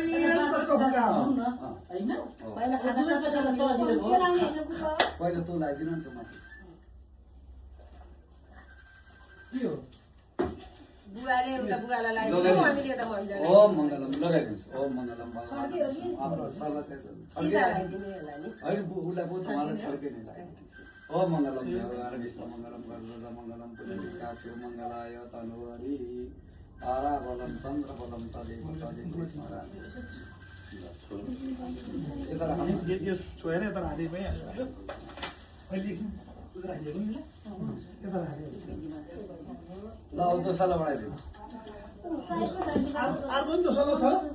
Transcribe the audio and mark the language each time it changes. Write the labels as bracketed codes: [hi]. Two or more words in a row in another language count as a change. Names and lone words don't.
[ne] पहिला तँ लगाइदिनु नि त माथि [sa] ओम मङ्गलम [ne] लगाइदिनुहोस् [sa] ओम मङ्गलम भगवान [ne] होइन उसलाई बोल्छ उहाँलाई छड्के नै लगाइदिनुहोस् [sa] ओम मङ्गलम भगवान विष्णु मङ्गलम गर्दा मङ्गलम पुण्यकाश्यो मङ्गलाय तनुहरि तारा बलम चन्द्र बलम तदेव [ne] यो छोएर यता हाली भइहाल्यो ल अब दोस्रोलाई बढाइदिनु अर्को पनि दोस्रो छ